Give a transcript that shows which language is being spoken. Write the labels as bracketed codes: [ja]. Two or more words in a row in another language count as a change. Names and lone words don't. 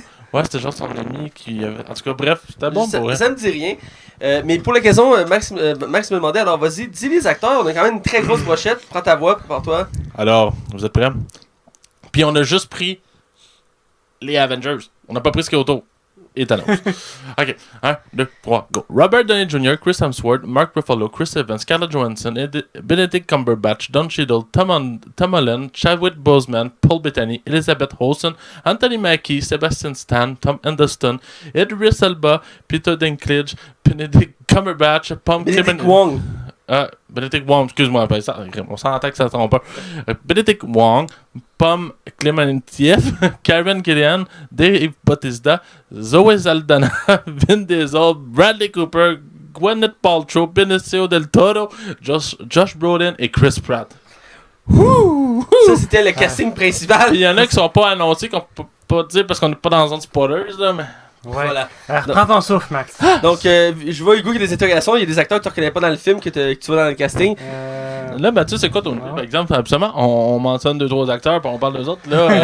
[fr] Ouais, c'était genre son ami qui avait... En tout cas, bref, c'était bon ça, pour vrai. ça me dit rien. Mais pour l'occasion, Max me demandait, alors vas-y, dis les acteurs, on a quand même une très grosse brochette. Prends ta voix, prépare-toi. Alors, vous êtes prêts? Puis on a juste pris les Avengers. On n'a pas pris ce qu'il y a autour. Et Thanos. Ok, 1, 2, 3, go. Robert Downey Jr., Chris Hemsworth, Mark Ruffalo, Chris Evans, Scarlett Johansson, Benedict Cumberbatch, Don Cheadle, Tom Holland, Chadwick Boseman, Paul Bettany, Elizabeth Olsen, Anthony Mackie, Sebastian Stan, Tom Hiddleston, Idris Elba, Peter Dinklage, Benedict Cumberbatch, Benedict Wong. Benedict Wong, excuse-moi, on s'entend que ça se trompe pas. Benedict Wong, Pom Clementieff, Karen Gillian, Dave Bautista, Zoe Saldana, Vin Diesel, Bradley Cooper, Gwyneth Paltrow, Benicio del Toro, Josh Brolin et Chris Pratt. Ça, c'était le casting principal. Il y en a qui sont pas annoncés, qu'on peut pas dire parce qu'on n'est pas dans la zone spoilers, là, mais... Ouais. Voilà. Alors, reprends ton souffle, Max. Donc, je vois Hugo qui a des interrogations. Il y a des acteurs que tu reconnais pas dans le film que tu vois dans le casting. Là, Mathieu, c'est quoi ton idée, par exemple? Absolument, on mentionne 2-3 acteurs, puis on parle d'eux autres, là.